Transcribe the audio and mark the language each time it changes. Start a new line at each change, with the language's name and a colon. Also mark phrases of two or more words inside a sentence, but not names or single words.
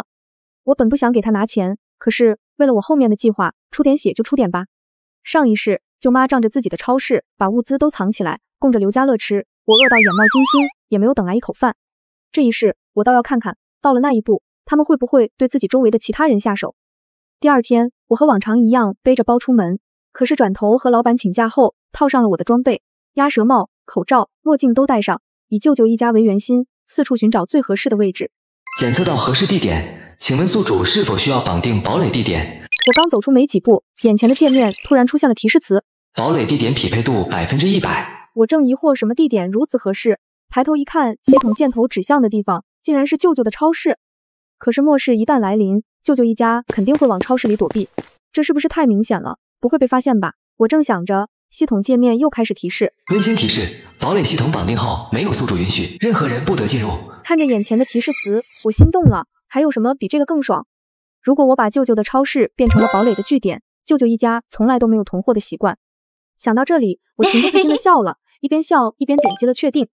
Chinese: 我本不想給她拿錢，可是為了我後面的計劃，出點血就出點吧。上一世舅媽仗着自己的超市把物資都藏起來供着劉家樂吃，我餓到眼冒金星，也沒有等來一口飯。這一世我倒要看看，到了那一步，他們会不会对自己周圍的其他人下手。第二天，我和往常一樣背着包出門，可是轉頭和老闆請假後，套上了我的裝備，鴨舌帽、口罩、墨鏡都戴上，以舅舅一家為圓心，四處尋找最合適的位置。檢測到合適地點，請問宿主是否需要綁定堡壘地點？我剛走出沒幾步，眼前的界面突然出現了提示詞： 堡壘地點匹配度100%。我正疑惑什麼地點如此合適，抬頭一看，系統箭頭指向的地方竟然是舅舅的超市。可是末世一旦來臨，舅舅一家肯定会往超市裡躲避，這是不是太明顯了？不会被發現吧？我正想着，系統界面又開始提示： 溫馨提示，堡壘系統綁定後，沒有宿主允許，任何人不得進入。看着眼前的提示詞，我心動了。還有什麼比這個更爽？如果我把舅舅的超市變成了堡壘的據點，舅舅一家從來都没有囤貨的習慣。想到這裡，我情不自禁地笑了，一邊笑一邊點擊了確定。